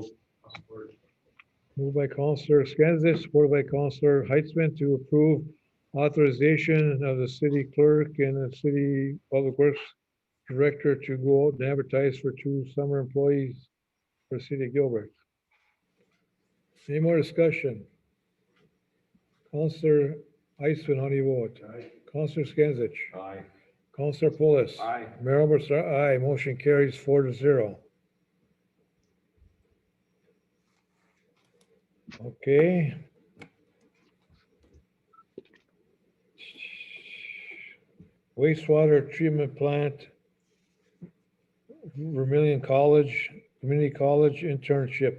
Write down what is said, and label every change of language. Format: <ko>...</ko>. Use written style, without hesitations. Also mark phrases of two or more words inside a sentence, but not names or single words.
<en>Moved by Counselor Skinsich, supported by Counselor Heitzman to approve authorization of the city clerk and the city public works director to go out and advertise for 2 summer employees for the city of Gilbert. Any more discussion? Counselor Heitzman, how do you vote? Aye. Counselor Skinsich. Aye. Counselor Pulis. Aye. Mayor Oberstar, aye. Motion carries 4-0. Okay. Wastewater treatment plant, Vermillion College, Community College internship.</en>